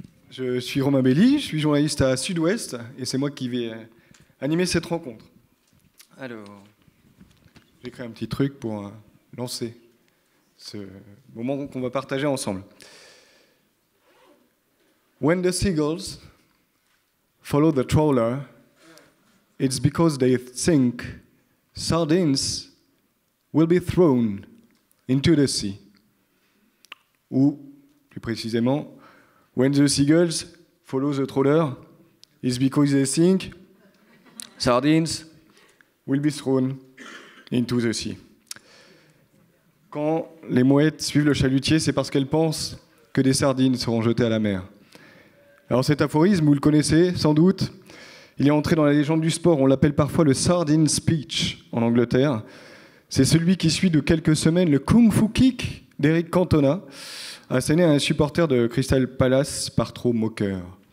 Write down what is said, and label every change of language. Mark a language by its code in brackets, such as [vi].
[fr] Je suis Romain Belli, je suis journaliste à Sud-Ouest et c'est moi qui vais animer cette rencontre. Alors, j'ai créé un petit truc pour lancer ce moment qu'on va partager ensemble. [en] When the seagulls follow the trawler, it's because they think sardines will be thrown into the sea. [fr] Ou, plus précisément, [en] when the seagulls follow the trawler, it's because they think sardines will be thrown into the sea. [fr] Quand les mouettes suivent le chalutier, c'est parce qu'elles pensent que des sardines seront jetées à la mer. Alors cet aphorisme, vous le connaissez sans doute, il est entré dans la légende du sport, on l'appelle parfois le sardine speech en Angleterre. C'est celui qui suit de quelques semaines le Kung Fu Kick d'Eric Cantona, asséné à un supporter de Crystal Palace par trop moqueur.